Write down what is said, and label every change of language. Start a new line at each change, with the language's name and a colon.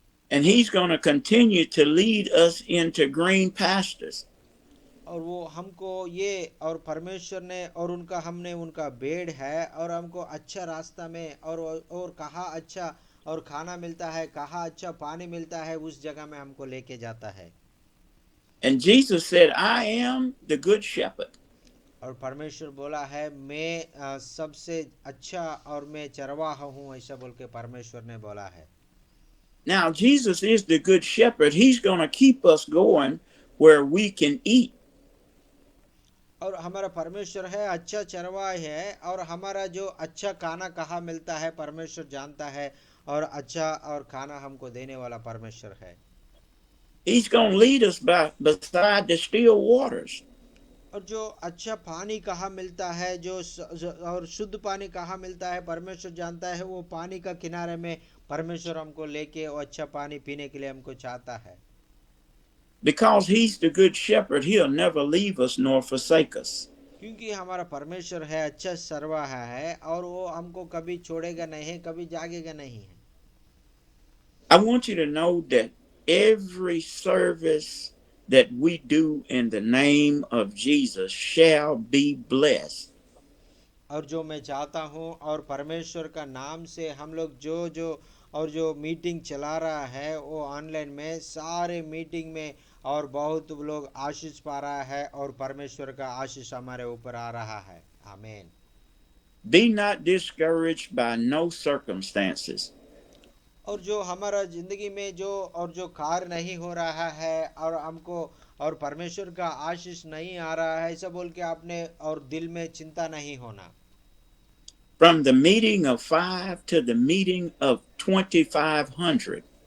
English: And he's going to continue to lead us into green pastures.
Hindi: और वो हमको ये और परमेश्वर ने और हमने उनका बेड़ है और हमको अच्छा रास्ता में और कहाँ अच्छा और खाना मिलता है, कहाँ अच्छा पानी मिलता है, उस जगह में हमको लेके जाता है।
English: And Jesus said, I am the good shepherd.
Hindi: और परमेश्वर बोला है मैं सबसे अच्छा और मैं चरवाहा हूँ, ऐसा बोल के परमेश्वर ने बोला है।
English: Now, Jesus is the good shepherd. He's going to keep us going where we can eat.
Hindi: और हमारा परमेश्वर है अच्छा चरवाहा है और हमारा जो अच्छा खाना कहाँ मिलता है परमेश्वर जानता है और अच्छा और खाना हमको देने वाला परमेश्वर है।
English: He's going to lead us beside the still waters.
Hindi: और जो अच्छा पानी कहाँ मिलता है और शुद्ध पानी कहाँ मिलता है परमेश्वर जानता है। वो पानी का किनारे में परमेश्वर हमको लेके वो अच्छा पानी पीने के लिए हमको चाहता है।
English: Because he's the good shepherd, he'll never leave us nor forsake us.
Hindi: क्योंकि हमारा परमेश्वर है अच्छा चरवाहा है और वो हमको कभी छोड़ेगा नहीं, कभी जागेगा नहीं है।
English: I want you to know that every service that we do in the name of Jesus shall be blessed.
Hindi: और जो मैं चाहता हूँ और परमेश्वर का नाम से हम लोग जो मीटिंग चला रहा है वो ऑनलाइन में सारे मीटिंग में और बहुत लोग आशीष पा रहा है और परमेश्वर का आशीष हमारे ऊपर आ रहा है। आमीन।
English: Be not discouraged by no circumstances.
Hindi: और जो हमारा जिंदगी में जो कार्य नहीं हो रहा है और हमको और परमेश्वर का आशीष नहीं आ रहा है ऐसा बोल के आपने और दिल में चिंता नहीं होना।
English: From the meeting of 5 to the meeting of 2,500.